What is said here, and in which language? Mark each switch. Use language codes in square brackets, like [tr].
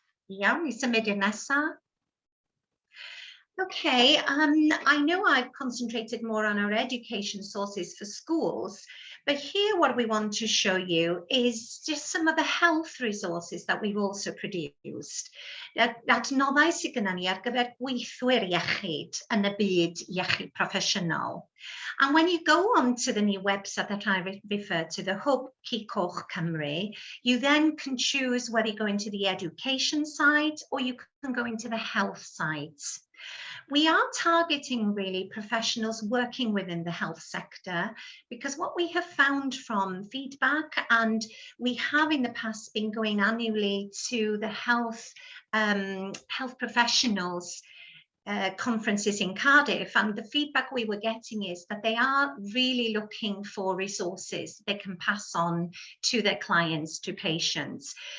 [cy] Iawn, i symud'n nesaf. [en] Okay, I know I've concentrated more on our education sources for schools, but here what we want to show you is just some of the health resources that we've also produced. [cy] Adnoddau sydd gyda ni ar gyfer gweithwyr iechyd yn y byd iechyd proffesiynol. [en] And when you go on to the new website that I referred to, the Hwb Coch Cymru, you then can choose whether you go into the education side or you can go into the health side. We are targeting really professionals working within the health sector, because what we have found from feedback, and we have in the past been going annually to the health professionals conferences in Cardiff, and the feedback we were getting is that they are really looking for resources they can pass on to their clients, to patients.